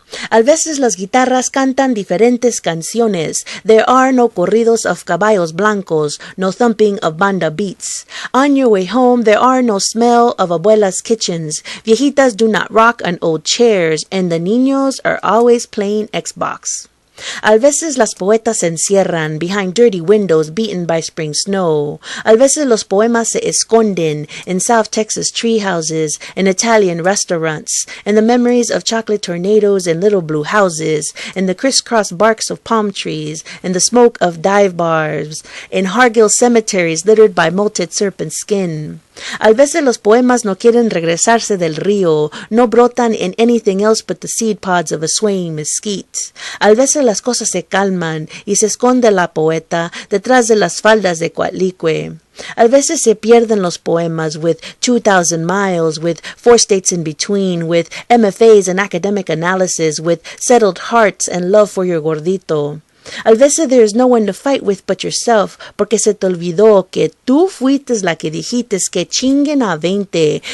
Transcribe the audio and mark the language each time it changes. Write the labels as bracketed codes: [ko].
[es] A veces las guitarras cantan diferentes canciones. [en] There are no corridos of caballos blancos, no thumping of banda beats. On your way home, there are no smell of abuelas' kitchens. Viejitas do not rock on old chairs, and the niños are always playing Xbox. A veces las poetas se encierran behind dirty windows beaten by spring snow. A veces los poemas se esconden in South Texas tree houses, in Italian restaurants, in the memories of chocolate tornadoes and little blue houses, in the crisscross barks of palm trees, in the smoke of dive bars, in Hargill cemeteries littered by molted serpent skin. [es] A veces los poemas no quieren regresarse del río, no brotan in anything else but the seed pods of a swaying mesquite. A veces las cosas se calman y se esconde la poeta detrás de las faldas de Coatlicue. [en] A veces se pierden los poemas with 2,000 miles, with 4 states in between, with MFAs and academic analysis, with settled hearts and love for your gordito. [es] A veces there is no one to fight with but yourself, porque se te olvidó que tú fuiste la que dijiste que chinguen a 20.